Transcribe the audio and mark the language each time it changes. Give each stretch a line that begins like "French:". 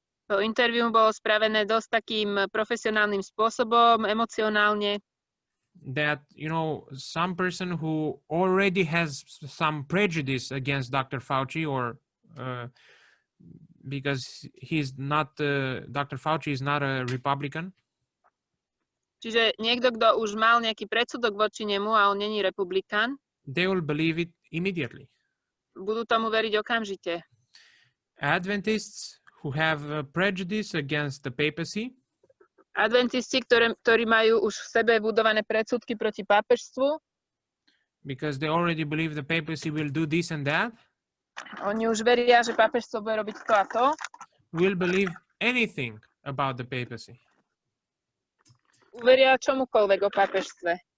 Slovak: To interview bolo spravené dosť takým profesionálnym spôsobom, emocionálne.
English: That, you know, some person who already has some prejudice against Dr. Fauci, or because he's not, Dr. Fauci is not a Republican.
Slovak: Čiže niekto, kto už mal nejaký predsudok voči nemu a on není republikán,
English: they will believe it immediately.
Slovak: Budú tomu veriť okamžite.
English: Adventists who have a prejudice against the papacy,
Slovak: Adventisti, ktorí majú už v sebe budované predsudky proti pápežstvu,
English: because they already believe the papacy will do this and that,
Slovak: oni už veria, že pápežstvo bude robiť to a to,
English: will believe anything about the papacy.
Slovak: Uveria čomukoľvek o pápežstve.